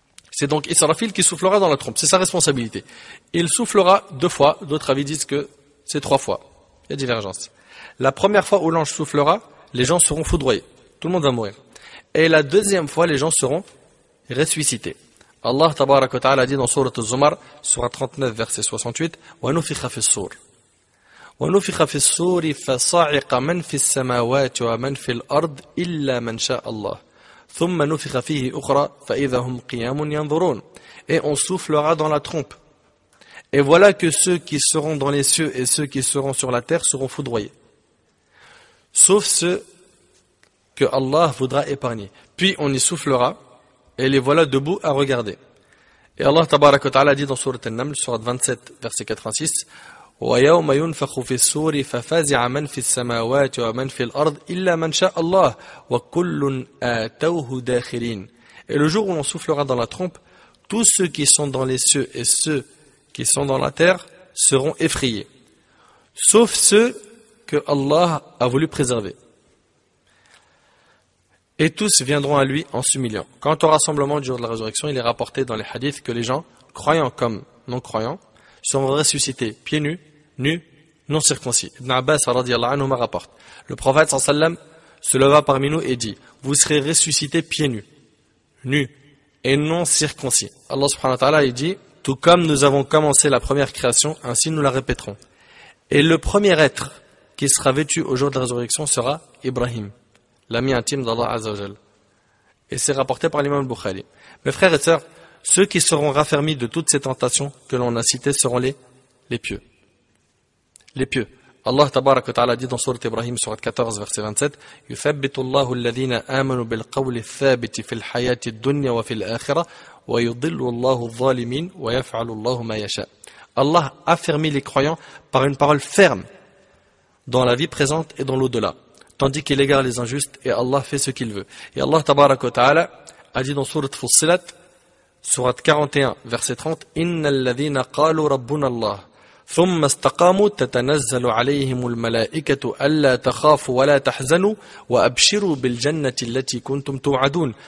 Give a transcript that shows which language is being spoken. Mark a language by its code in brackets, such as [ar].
[fr] C'est donc Israfil qui soufflera dans la trompe, c'est sa responsabilité. Il soufflera 2 fois, d'autres avis disent que c'est 3 fois. Il y a divergence. La première fois où l'ange soufflera, les gens seront foudroyés. Tout le monde va mourir. Et la deuxième fois, les gens seront ressuscités. Allah tabaraka wa ta'ala dit dans Surat Az-Zumar, Surat 39, verset 68, [ar] وَنُفِخَ فِي الصُّورِ وَنُفِخَ فِي الصُّورِ فَصَعِقَ مَنْ فِي السَّمَاوَاتِ وَمَنْ فِي الْأَرْضِ إِلَّا مَنْ شَاءَ اللَّهِ ثُمَّ نُفِخَ فِيهِ أُخْرَى فَإِذَا هُمْ قِيَامٌ يَنْظُرُونَ. [fr] Et on soufflera dans la trompe. Et voilà que ceux qui seront dans les cieux et ceux qui seront sur la terre seront foudroyés. Sauf ceux que Allah voudra épargner. Puis on y soufflera, et les voilà debout à regarder. Et Allah tabaraka wa ta'ala dit dans Surat An-Naml, Surat 27, verset 86, [ar] وَيَوْمَ يُنْفَخُ فِي الصُّورِ فَفَزِعَ مَنْ فِي السَّمَاوَاتِ وَمَنْ فِي الْأَرْضِ إِلَّا مَنْ شَاءَ اللَّهُ وَكُلٌّ آتَوْهُ دَاخِرِينَ. [fr] Et le jour où on soufflera dans la trompe, tous ceux qui sont dans les cieux et ceux qui sont dans la terre seront effrayés, sauf ceux que Allah a voulu préserver. Et tous viendront à lui en s'humiliant. Quant au rassemblement du jour de la résurrection, il est rapporté dans les hadiths que les gens, croyants comme non-croyants, seront ressuscités pieds nus, non circoncis. Ibn Abbas radiyallahu anhu rapporte. Le prophète sallam se leva parmi nous et dit, vous serez ressuscités pieds nus et non circoncis. Allah subhanahu wa ta'ala il dit, tout comme nous avons commencé la première création, ainsi nous la répéterons. Et le premier être qui sera vêtu au jour de la résurrection sera Ibrahim, l'ami intime d'Allah Azza wa Jal. Et c'est rapporté par l'imam Bukhari. Mes frères et sœurs, ceux qui seront raffermis de toutes ces tentations que l'on a citées seront les pieux. Les pieux. Allah tabaraka wa ta'ala dit dans Surat Ibrahim, Surat 14, verset 27, [ar] يُثَبِّتُ اللَّهُ الَّذِينَ آمَنُوا بِالْقَوْلِ الثَّابِتِ فِي الْحَيَاةِ الدُّنْيَا وَفِي الْآخِرَةِ وَيُضِلُّ اللَّهُ الظَّالِمِينَ وَيَفْعَلُ اللَّهُ مَا يَشَاءُ. [fr] Allah affermit les croyants par une parole ferme dans la vie présente et dans l'au-delà, tandis qu'il égare les injustes et Allah fait ce qu'il veut. Et Allah tabaraka wa ta'ala a dit dans Surat Fussilat, Surat 41, verset 30, [ar] إِنَّ الَّذِينَ قَالُوا رَبُّنَا اللَّهُ ثُمَّ اسْتَقَامُوا تَتَنَزَّلُ عَلَيْهِمُ الْمَلَائِكَةُ أَلَّا تَخَافُوا وَلَا تَحْزَنُوا وَأَبْشِرُوا بِالْجَنَّةِ الَّتِي كُنْتُمْ تُوعَدُونَ.